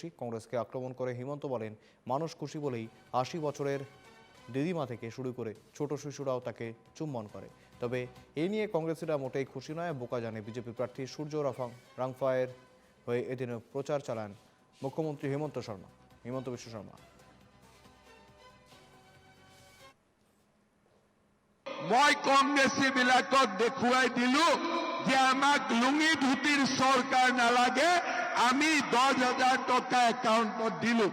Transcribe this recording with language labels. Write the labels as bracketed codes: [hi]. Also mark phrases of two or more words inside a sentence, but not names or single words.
[bn] কংগ্রেসকে আক্রমণ করে হিমন্ত বলেন, মানুষ খুশি বলেই 80 বছরের দিদিমা থেকে শুরু করে ছোট শিশুরাও তাকে চুম্বন করে। তবে এ নিয়ে কংগ্রেসিরা মোটেই খুশি নয়। বোকাজানে বিজেপি প্রার্থী সূর্য রাংফায়ের হয়ে এদিন প্রচার চালান মুখ্যমন্ত্রী হিমন্ত বিশ্ব শর্মা। [as] মই কংগ্ৰেছী বিলাকক দেখুৱাই দিলো যে আমাক লুঙি ধুতিৰ চৰকাৰ নালাগে, আমি 10,000 টকা একাউণ্টত দিলো।